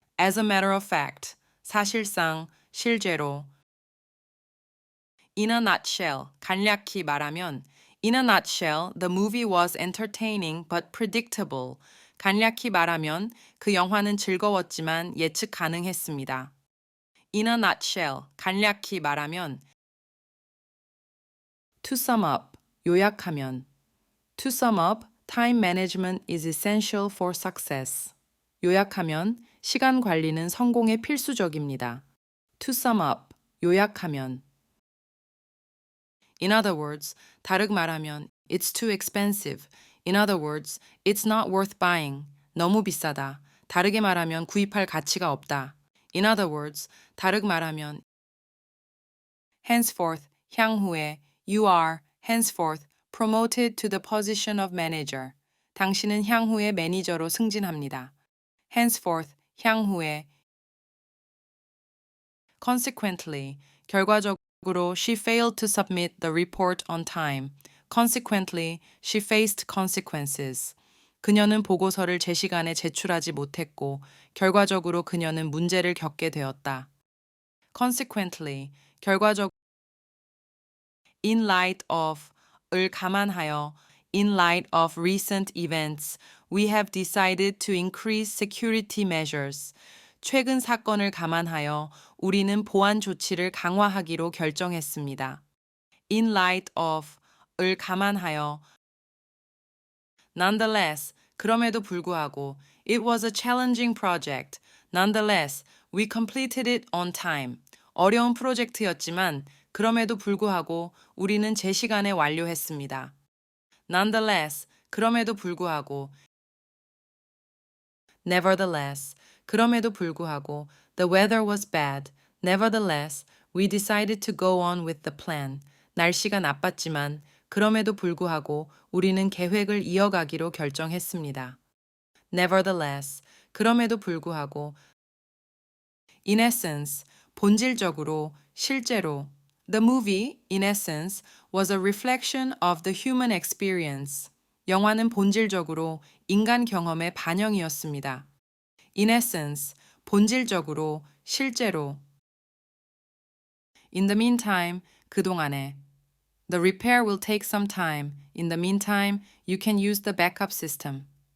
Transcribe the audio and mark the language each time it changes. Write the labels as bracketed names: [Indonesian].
[English] As a matter of fact, [Korean] 사실상, 실제로 [English] In a nutshell, [Korean] 간략히 말하면 [English] In a nutshell, the movie was entertaining but predictable. [Korean] 간략히 말하면 그 영화는 즐거웠지만 예측 가능했습니다. [English] In a nutshell, [Korean] 간략히 말하면 [English] To sum up, [Korean] 요약하면 [English] To sum up, time management is essential for success. [Korean] 요약하면 시간 관리는 성공에 필수적입니다. [English] To sum up, [Korean] 요약하면 [English] In other words, [Korean] 다르게 말하면 [English] It's too expensive. In other words, it's not worth buying. [Korean] 너무 비싸다. 다르게 말하면 구입할 가치가 없다. [English] In other words, [Korean] 다르게 말하면 [English] Henceforth, [Korean] 향후에 [English] You are, henceforth, promoted to the position of manager. [Korean] 당신은 향후에 매니저로 승진합니다. [English] Henceforth, [Korean] 향후에 [English] Consequently, [Korean] 결과적으로 [English] she failed to submit the report on time. Consequently, she faced consequences. [Korean] 그녀는 보고서를 제 시간에 제출하지 못했고 결과적으로 그녀는 문제를 겪게 되었다. [English] Consequently, [Korean] 결과적으로 [English] in light of [Korean] 을 감안하여 [English] in light of recent events, we have decided to increase security measures. [Korean] 최근 사건을 감안하여 우리는 보안 조치를 강화하기로 결정했습니다. [English] In light of [Korean] 을 감안하여 [English] Nonetheless, [Korean] 그럼에도 불구하고 [English] It was a challenging project. Nonetheless, we completed it on time. [Korean] 어려운 프로젝트였지만 그럼에도 불구하고 우리는 제 시간에 완료했습니다. [English] Nonetheless, [Korean] 그럼에도 불구하고 [English] Nevertheless, 그럼에도 불구하고 The weather was bad. Nevertheless, we decided to go on with the plan. [Korean] 날씨가 나빴지만 그럼에도 불구하고 우리는 계획을 이어가기로 결정했습니다. [English] Nevertheless, [Korean] 그럼에도 불구하고 [English] In essence, [Korean] 본질적으로, 실제로 [English] The movie, in essence, was a reflection of the human experience. [Korean] 영화는 본질적으로 인간 경험의 반영이었습니다. [English] In essence, [Korean] 본질적으로, 실제로 [English] In the meantime, [Korean] 그동안에 [English] The repair will take some time. In the meantime, you can use the backup system.